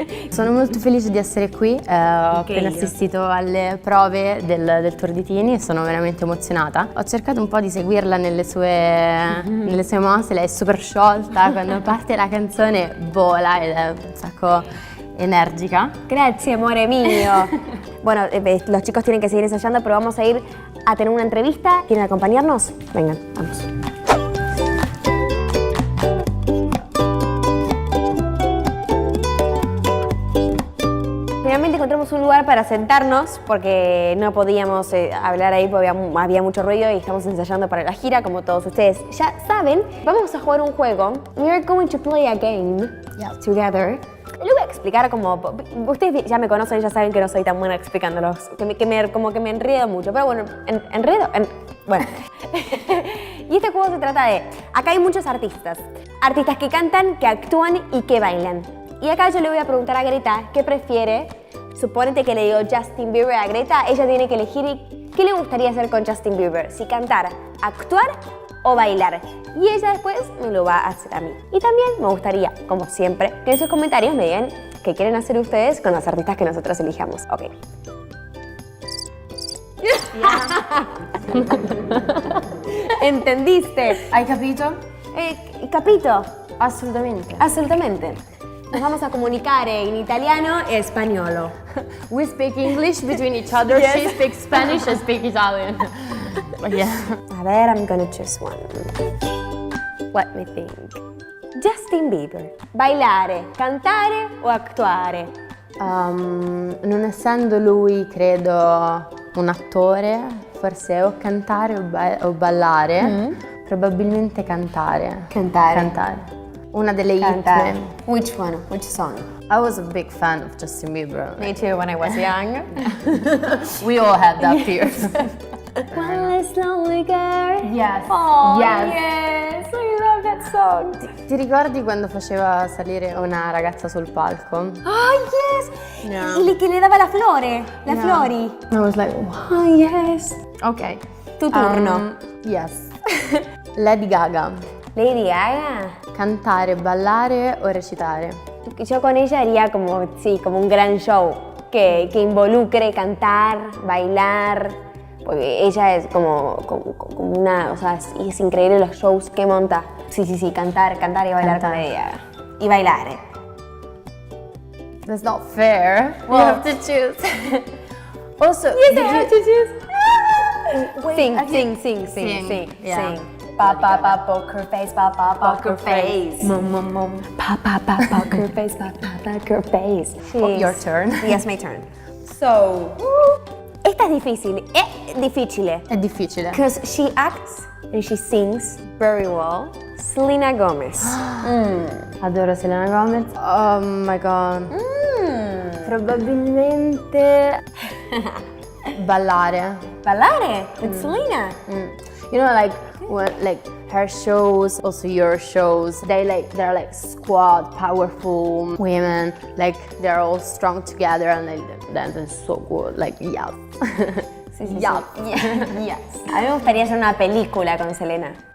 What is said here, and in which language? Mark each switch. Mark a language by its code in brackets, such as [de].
[it] Sono molto felice di essere qui, ho appena assistito alle prove del Tour di Tini e sono veramente emozionata. Ho cercato un po' di seguirla nelle sue mosse, lei è super sciolta, quando parte la canzone vola ed è un sacco enérgica. [es] Gracias, amore mío. Bueno, los chicos tienen que seguir ensayando, pero vamos a ir a tener una entrevista. ¿Quieren acompañarnos? Vengan, vamos. Finalmente encontramos un lugar para sentarnos porque no podíamos hablar ahí porque había mucho ruido y estamos ensayando para la gira, como todos ustedes ya saben. Vamos a jugar un juego. [en] We are going to play a game together. [es] Le voy a explicar como... Ustedes ya me conocen, ya saben que no soy tan buena explicándolos, como que me enredo mucho, pero bueno, bueno. Y este juego se trata de... Acá hay muchos artistas que cantan, que actúan y que bailan. Y acá yo le voy a preguntar a Greta qué prefiere. Suponete que le digo Justin Bieber a Greta, ella tiene que elegir qué le gustaría hacer con Justin Bieber, si cantar, actuar o bailar. Y ella después me lo va a hacer a mí. Y también me gustaría, como siempre, que en sus comentarios me digan qué quieren hacer ustedes con los artistas que nosotros elijamos. [en] Ok. [es] ¿Entendiste? [it] Hai capito? Capito. Assolutamente. [es] Absolutamente. Nos vamos a comunicar en italiano [it] e spagnolo. [en] We speak English between each other, Yes. she speaks Spanish, I speak Italian. But yeah. [es] A ver, [en] I'm gonna choose one. Let me think. Justin Bieber. [es] Bailare, cantare o actuare? [it] Non essendo lui, credo, un attore, forse o cantare o ballare, probabilmente cantare. Cantare. Una delle hit. [en] Cantare. Which one? Which song? I was a big fan of Justin Bieber. Me too, when I was young. We all had that fears. One is lonely girl. Yes. Oh, Yes. yes. I love that song. [it] Ti ricordi quando faceva salire una ragazza sul palco? [en] Oh, yes. No. [es] Y que le daba la flore, la [en] No. [it] flori. [en] I was like, wow. Oh, yes. Ok. [es] Tu turno. [en] Yes. Lady Gaga. Lady Gaga. [it] Cantare, ballare o recitare? [es] Yo con ella haría como, sí, como un gran show que involucre cantar, bailar, porque ella es como una, o sea, es increíble los shows que monta. Sí, cantar y bailar con Lady Gaga. Y bailar. [en] That's not fair. Well, You have to choose. Also, Yes, I have to choose. Sing. Yeah. Pa poker face, pa poker face. Mum. Pa poker face, pa poker face. Your turn. Yes, my turn. So, [es] esta es difícil. [it] È difficile. [en] Because she acts and she sings very well. Selena Gomez. [it] Adoro Selena Gomez. [en] Oh my god. [it] Probabilmente ballare. Ballare [en] with [it] Selena. [en] You know, like when her shows, also your shows, they're like squad, powerful women. Like they're all strong together and they dance so good. Like yes. [es] Sí. [en] Yeah. Yes. [es] A mí me gustaría hacer una película con Selena.